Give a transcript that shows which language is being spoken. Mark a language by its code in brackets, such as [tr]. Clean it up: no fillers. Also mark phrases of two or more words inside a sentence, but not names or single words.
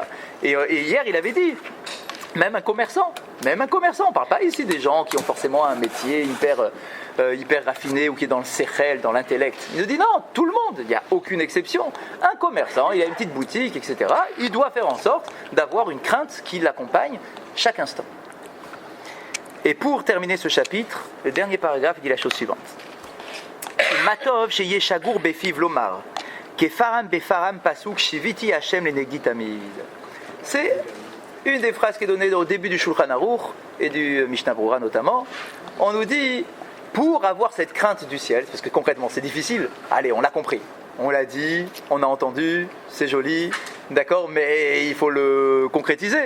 [fr] Et hier il avait dit, même un commerçant, on ne parle pas ici des gens qui ont forcément un métier hyper raffiné ou qui est dans le sechel, dans l'intellect. Il nous dit non, tout le monde, il n'y a aucune exception. Un commerçant, il a une petite boutique, etc. Il doit faire en sorte d'avoir une crainte qui l'accompagne chaque instant. Et pour terminer ce chapitre, le dernier paragraphe il dit la chose suivante. [he] מה טוב שיהא שגור בפיו לומר פעם בפעם פסוק שויתי ה' לנגדי תמיד. [fr] C'est une des phrases qui est donnée au début du Shulchan Aruch et du Mishnah Brura notamment. On nous dit, pour avoir cette crainte du ciel, parce que concrètement c'est difficile, allez, on l'a compris, on l'a dit, on a entendu, c'est joli, d'accord, mais il faut le concrétiser.